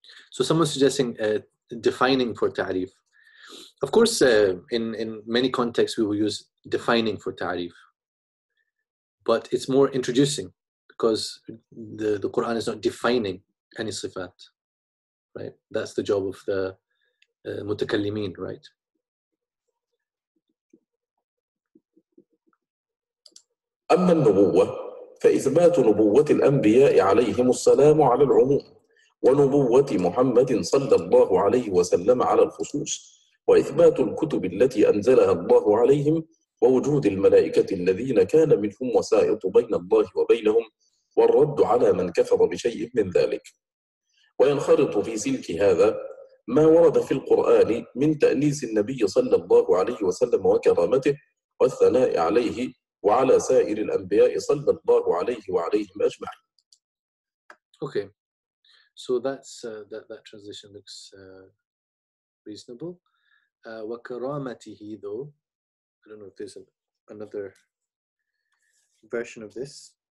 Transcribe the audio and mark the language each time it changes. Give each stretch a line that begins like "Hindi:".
English: So someone's suggesting defining for ta'rif. Of course, in many contexts, we will use defining for ta'rif. But it's more introducing, because the Quran is not defining any sifat, right? That's the job of the mutakallimin, right?
Arabic: أما النبوة فإثبات نبوة الأنبياء عليهم السلام على العموم، ونبوة محمد صلى الله عليه وسلم على الخصوص، وإثبات الكتب التي أنزلها الله عليهم، ووجود الملائكة الذين كان منهم وسائط بين الله وبينهم، والرد على من كفر بشيء من ذلك. وينخرط في سلك هذا ما ورد في القرآن من تأنيس النبي صلى الله عليه وسلم وكرامته، والثناء عليه وعلى سائر الأنبياء صلى الله عليه وعليهم أجمعين.
English: Okay, so that's that translation looks reasonable. وكرامته, though, I don't know if there's another version of this.